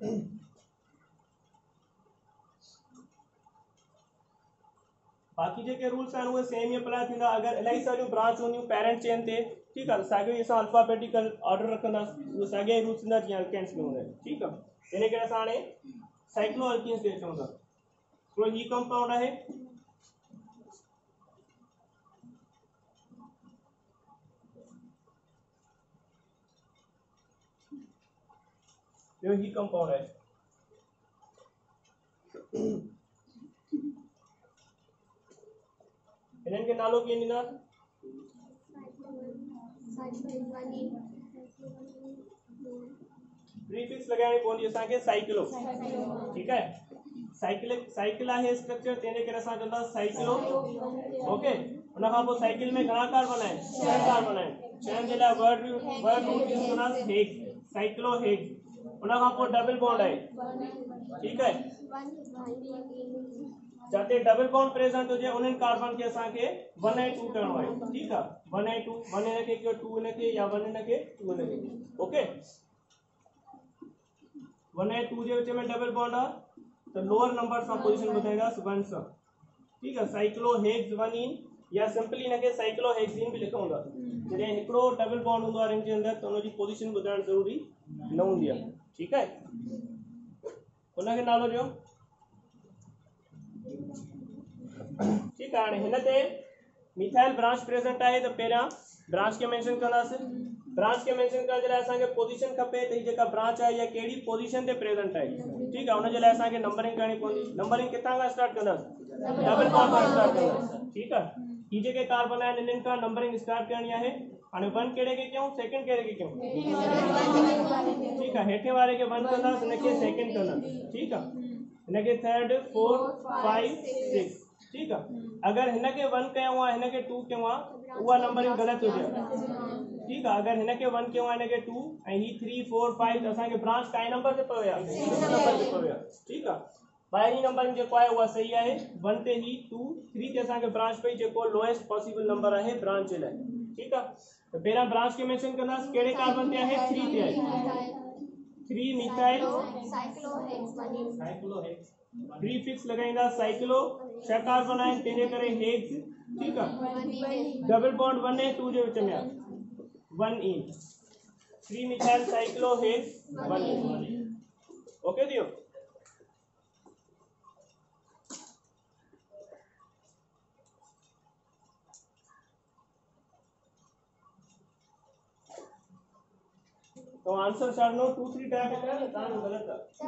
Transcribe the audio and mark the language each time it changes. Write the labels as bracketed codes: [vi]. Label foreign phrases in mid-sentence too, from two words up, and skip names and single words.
[sd] बाकी जेके रूल्स आहिनि उहे सेम ई अप्लाई थींदा। अगर इलाही सारियूं ब्रांच हूंदियूं [en] parent chain [sd] ते, [hi] ठीक है, [sd] साॻियो ई असां [en] alphabetical order [sd] रखंदासीं, उहे साॻिया ई रूल्स थींदा जीअं अल्केन्स में हूंदा आहिनि। ठीक आहे, इन करे असां हाणे [en] cyclo alkenes [sd] ते अचूं था। तो ही कंपाउंड आहे ही कंपाउंड है। इन्हनि खे नालो कीअं ॾींदा? प्रीफिक्स लगाइणी पवंदी असांखे साइक्लो। [hi] ठीक है, [sd] साइकिल आहे स्ट्रक्चर, तंहिंजे करे असां चवंदा साइक्लो। ओके, उन खां पोइ साइकिल में घणा कार्बन आहिनि? 6 कार्बन आहिनि। 6 जे लाइ [en] word root use [sd] कंदासीं हेक्स, [en] cyclo hex. [sd] उन खां पोइ [en] double bond [sd] आहे। [hi] ठीक है, [sd] जाते [en] double bond present [hi] हो जाए [sd] उन कार्बन के असांखे 1 ऐं 2 करणो आहे। [hi] ठीक है, [sd] 1 ऐं 2, 1 इनके कयो 2 इनके, या 1 इनके 2 इनके। ओके, 1 ऐं 2 जे विच में [en] double bond [hi] है तो [en] lower number [sd] सां पोजीशन ॿुधाईंदासीं 1 सां। [hi] ठीक है, [sd] साइक्लोहेक्स 1 इन, या सिंपली इनके साइक्लोहेक्सीन भी लिखूं था। जॾहिं हिकिड़ो [en] double bond [sd] हूंदो आहे रिंग जे अंदर तो उनजी पोजीशन ॿुधाइण ज़रूरी न हूंदी आहे। [hi] ठीक है, [sd] उनखे नालो ॾियो। [hi] ठीक है, [sd] हिन ते [en] methyl branch present [hi] है तो [sd] पहिरियां ब्रांच के मेंशन कंदासीं। ब्रांच के मेंशन करण जे लाइ असांखे पोजीशन खपे त ही जेका ब्रांच है या कहिड़ी पोजीशन ते प्रेजेंट है। [hi] ठीक है, [sd] उन जे लाइ असांखे नंबरिंग करणी पवंदी। नंबरिंग किथां खां स्टार्ट कंदासीं? [en] double bond [sd] खां स्टार्ट कंदासीं। [hi] ठीक है, [sd] ही जेके कार्बन आहिनि इन्हनि खां नंबरिंग स्टार्ट करणी आहे। हाणे 1 कहिड़े खे कयूं, सेकंड कहिड़े खे कयूं? [hi] ठीक है, [sd] हेठे वारे खे 1 कंदासीं, हिनखे सेकंड कंदासीं। [hi] ठीक है, [sd] हिनखे थर्ड, 4, 5, 6। [hi] ठीक है, [sd] अगर हिनखे 1 कयूं आहे, हिनखे 2 कयूं आहे, उहा नंबरिंग गलत हुजे। [hi] ठीक है, [sd] अगर हिनखे 1 कयूं आहे, हिनखे 2 ऐं ही 3, 4, 5 असांखे ब्रांच काई नंबर ते पयो आहे? नंबर ते पयो आहे। [hi] ठीक है, [sd] ॿाहिरीं नंबरिंग जेको आहे उहा सही आहे। 1 ते ही, 2, 3 ते असांखे ब्रांच पई जेको [en] lowest possible number [sd] आहे ब्रांच जे लाइ। [hi] ठीक है, तो [sd] पहिरियां ब्रांच के मेंशन कंदासीं, कहिड़े कार्बन ते आहे? 3 ते आहे। [en] 3 methyl cyclohex, [sd] प्रीफिक्स लगाइंदा साइक्लो, 6 कार्बन आहिनि तंहिंजे करे हेक्स। [hi] ठीक है, [en] double bond [sd] 1 ऐं 2 जे विच में आहे 1 इन, [en] 3 methyl cyclohex [sd] 1 इन। ओके दियो। तो आंसर छाड़नो 2 3 [hi] टाइप है ना, [sd] तान गलत है।